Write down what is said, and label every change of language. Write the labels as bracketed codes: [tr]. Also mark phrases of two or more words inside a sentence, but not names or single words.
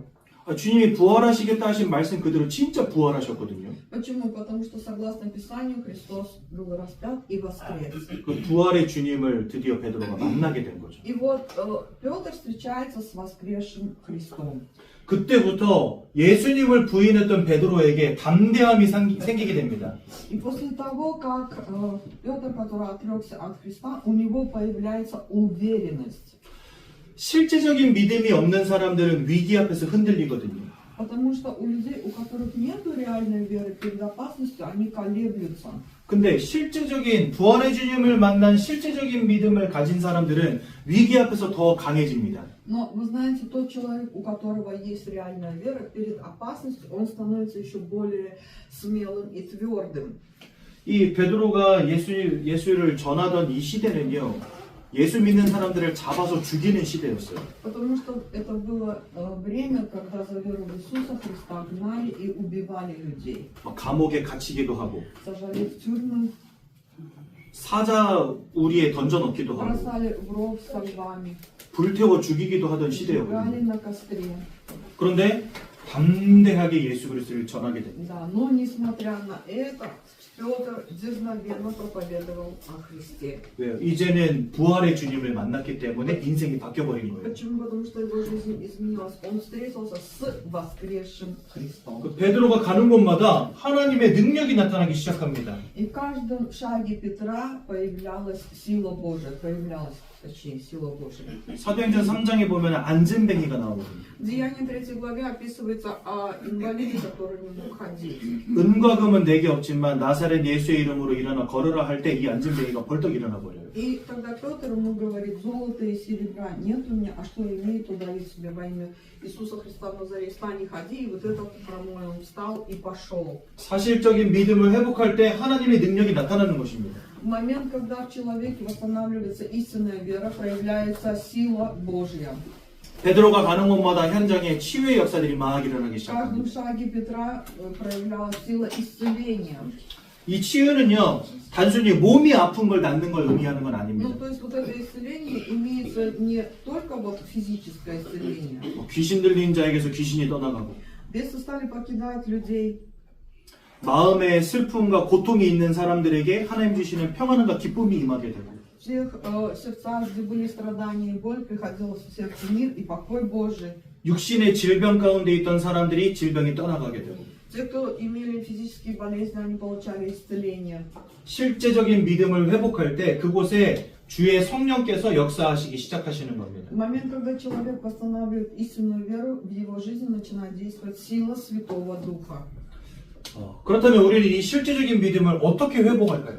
[ko] 주님이 부활하시겠다 하신 말씀 그대로 진짜 부활하셨거든요. [ru] Почему? Потому что, согласно Писанию, Христос был распят и воскрес. [ko] 그 부활의 주님을 드디어 베드로가 만나게 된 거죠. [ru] И вот Петр встречается с воскресшим Христом. [ko] 그때부터 예수님을 부인했던 베드로에게 담대함이 생기게 됩니다. [ru] И после того, как Петр, который отрекся от Христа, у него появляется уверенность. [ko] 실제적인 믿음이 없는 사람들은 위기 앞에서 흔들리거든요. [ru] Потому что у людей, у которых нет реальной веры перед опасностью, они колеблются. [ko] 근데 실제적인 부활의 주님을 만난 실제적인 믿음을 가진 사람들은 위기 앞에서 더 강해집니다. [ru] Но вы знаете, тот человек, у которого есть реальная вера перед опасностью, он становится еще более смелым и твердым. [ko] 이 베드로가 예수를 전하던 이 시대는요. 예수 믿는 사람들을 잡아서 죽이는 시대였어요. [ru] Потому что это было время, когда за веру в Иисуса Христа гнали и убивали людей. [ko] 감옥에 갇히기도 하고 [ru] Сажали в тюрьмы, [ko] 사자 우리에 던져넣기도 하고 [ru] бросали в ров со львами, [ko] 불태워 죽이기도 하던 시대였거든요. [ru] сжигали на костре. [ko] 그런데 담대하게 예수 그리스도를 전하게 됩니다. [ru] Да, но несмотря на это, Петр дерзновенно проповедовал о Христе. [ko] 왜요? 이제는 부활의 주님을 만났기 때문에 인생이 바뀌어버린 거예요. [ru] Почему? Потому что его жизнь изменилась. Он встретился с воскресшим Христом. [ko] 그 베드로가 가는 곳마다 하나님의 능력이 나타나기 시작합니다. [ru] И в каждом шаге Петра появлялась сила Божия, точнее, сила Божия. [ko] 사도행전 3장에 보면 안진뱅이가 나오거든요. [ru] В Деянии 3 главе описывается о инвалиде, который не мог ходить. [ko] 은과 금은 내게 없지만 나사렛 예수의 이름으로 일어나 걸으라 할 때 이 안진뱅이가 벌떡 일어나 버려요. [ru] И тогда Петр ему говорит: золота и серебра нет у меня, а что имею, то даю себе во имя Иисуса Христа в Назаре, встань и ходи. И вот этот хромой он встал и пошел. [ko] 사실적인 믿음을 회복할 때 하나님의 능력이 나타나는 것입니다. [ru] В момент, когда в человеке восстанавливается истинная вера, проявляется сила Божья. [ko] 베드로가 가는 곳마다 현장에 치유의 역사들이 막 일어나기 [ru] В каждом [ko] 시작합니다. [ru] шаге Петра проявлялась сила исцеления. [ko] 이 치유는요, 단순히 몸이 아픈 걸 낫는 걸 의미하는 건 [ru] Ну, [ko] 아닙니다. [ru] то есть вот это исцеление имеется не только вот физическое исцеление. [ko] 귀신 들린 자에게서 귀신이 떠나가고, [ru] Бесы стали покидать людей. [ko] 마음에 슬픔과 고통이 있는 사람들에게 하나님 주시는 평안과 기쁨이 임하게 되고, [ru] В тех сердцах, где были страдания и боль, приходил в сердце мир и покой Божий. [ko] 육신의 질병 가운데 있던 사람들이 질병이 떠나가게 되고, [ru] Те, кто имели физические болезни, они получали исцеление. [ko] 실제적인 믿음을 회복할 때 그곳에 주의 성령께서 역사하시기 시작하시는 겁니다. [ru] В момент, когда человек восстанавливает истинную веру, в его жизни начинает действовать сила Святого Духа. [ko] 그렇다면 우리는 이 실제적인 믿음을 어떻게 회복할까요?